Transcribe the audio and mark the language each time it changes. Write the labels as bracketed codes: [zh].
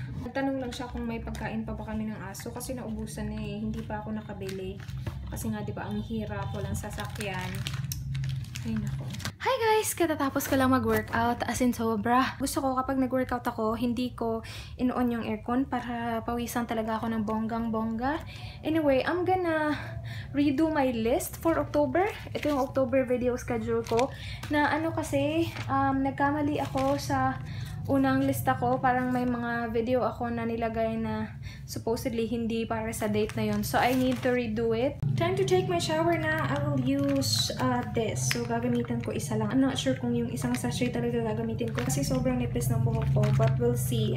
[tl] Nagtanong lang siya kung may pagkain pa ba kami ng aso kasi naubusan na hindi pa ako nakabili. Kasi nga, di ba, ang hirap, walang sasakyan. Ay, nako. [en] Hi guys! [tl] Katatapos ko lang mag-workout. As in, sobra. Gusto ko kapag nag-workout ako, hindi ko in-on yung aircon para pawisan talaga ako ng bonggang-bongga. [en] Anyway, I'm gonna redo my list for October. [tl] Ito yung October video schedule ko. Na ano kasi, nagkamali ako sa unang lista ko. Parang may mga video ako na nilagay na supposedly hindi para sa date na yon. [en] So, I need to redo it. Time to take my shower na. I will use this. [tl] So, gagamitan ko isa lang. [en] I'm not sure [tl] kung yung isang sachet talaga gagamitin ko kasi sobrang nipis ng buhok ko. [en] But we'll see.